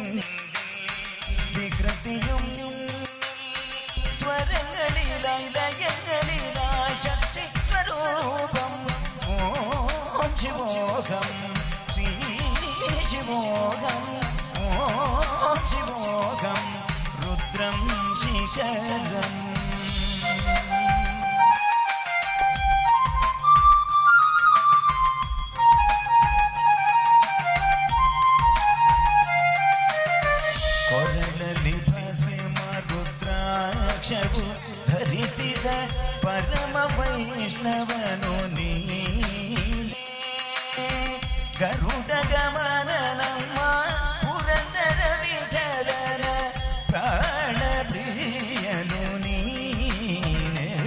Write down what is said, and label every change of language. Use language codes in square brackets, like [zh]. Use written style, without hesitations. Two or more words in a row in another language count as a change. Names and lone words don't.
[ml] വികൃതിയും സ്വരങ്ങളിലായി ലയങ്ങളിലായി ശക്തി സ്വരൂപം ഓം ശിവോഹം ശ്രീ ശിവോഹം ഓം ശിവോഹം രുദ്രം ശിശരം [kn] ಕೊರಳಲಿ ಭಸ್ಮ ರುದ್ರಾಕ್ಷವು ಧರಿಸಿದ ಪರಮ ವೈಷ್ಣವನು ನೀನೇ ಗರುಡ ಗಮನ ನಮ್ಮ ಪುರಂದರ ವಿಠಲನ ಪ್ರಾಣ ಪ್ರಿಯನು ನೀನೇ